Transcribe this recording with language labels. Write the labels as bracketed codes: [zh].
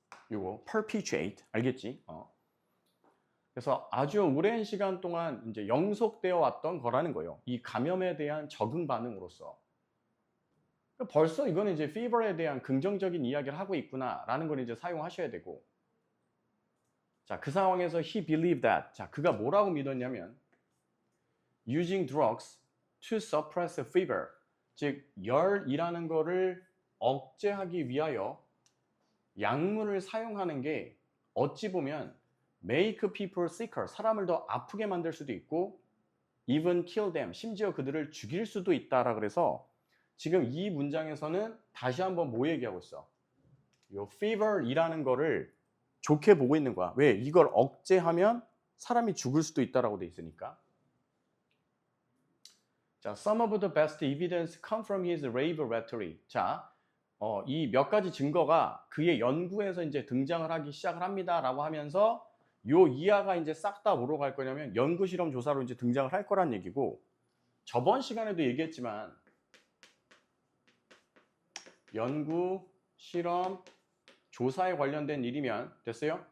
[ko] 이거 perpetuate, 알겠지? 그래서 아주 오랜 시간 동안 이제 영속되어 왔던 거라는 거예요. 이 감염에 대한 적응 반응으로서. 벌써 이거는 이제 fever에 대한 긍정적인 이야기를 하고 있구나라는 걸 이제 사용하셔야 되고. 자, 그 상황에서 [en] he believed that. [ko] 자, 그가 뭐라고 믿었냐면, [en] using drugs to suppress fever. [ko] 즉, 열이라는 거를 억제하기 위하여 약물을 사용하는 게 어찌 보면 [en] make people sicker, [ko] 사람을 더 아프게 만들 수도 있고, [en] even kill them, [ko] 심지어 그들을 죽일 수도 있다라 그래서 지금 이 문장에서는 다시 한번 뭐 얘기하고 있어? 요 fever이라는 거를 좋게 보고 있는 거야. 왜? 이걸 억제하면 사람이 죽을 수도 있다라고 돼 있으니까. 자, [en] some of the best evidence come from his rave rhetoric. [ko] 자, 이 몇 가지 증거가 그의 연구에서 이제 등장을 하기 시작을 합니다라고 하면서, 요 이하가 이제 싹 다 뭐로 갈 거냐면 연구 실험 조사로 이제 등장을 할 거란 얘기고, 저번 시간에도 얘기했지만 연구 실험 조사에 관련된 일이면 됐어요?